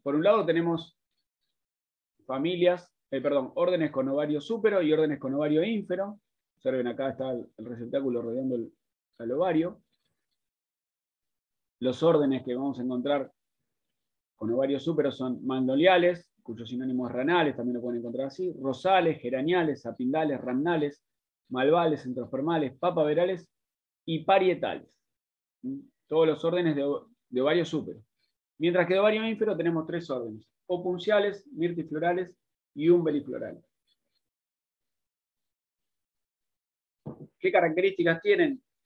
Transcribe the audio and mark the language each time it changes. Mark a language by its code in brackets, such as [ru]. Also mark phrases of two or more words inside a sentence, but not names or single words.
[es] Por un lado tenemos órdenes con ovario súpero y órdenes con ovario ínfero. Observen, acá está el receptáculo rodeando el ovario. Los órdenes que vamos a encontrar con ovario súpero son magnoliales, cuyo sinónimo es ranales, también lo pueden encontrar así, rosales, geraniales, apindales, ramnales, malvales, centrospermales, papaverales y parietales. Todos los órdenes de ovario súpero. Mientras que de ovario ínfero tenemos 3 órdenes: opunciales, mirtiflorales y umbeliflorales. ¿Qué características tienen?